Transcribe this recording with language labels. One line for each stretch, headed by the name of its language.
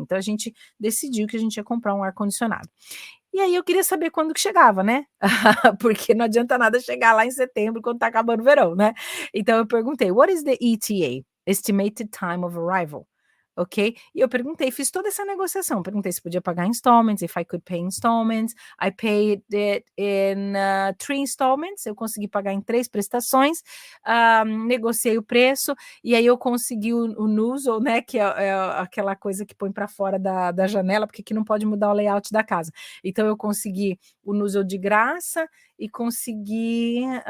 Portuguese: Então, a gente decidiu que a gente ia comprar um ar-condicionado. E aí eu queria saber quando que chegava, né? Porque não adianta nada chegar lá em setembro, quando tá acabando o verão, né? Então eu perguntei,
English: what is the ETA? Estimated Time of Arrival.
Portuguese: Ok? E eu perguntei, fiz toda essa negociação. Perguntei se podia pagar installments,
English: if I could pay installments. I paid it in 3 installments.
Portuguese: Eu consegui pagar em 3 prestações. Negociei o preço. E aí eu consegui o nozzle, né? Que é aquela coisa que põe para fora da janela, porque aqui não pode mudar o layout da casa. Então eu consegui o nozzle de graça e consegui.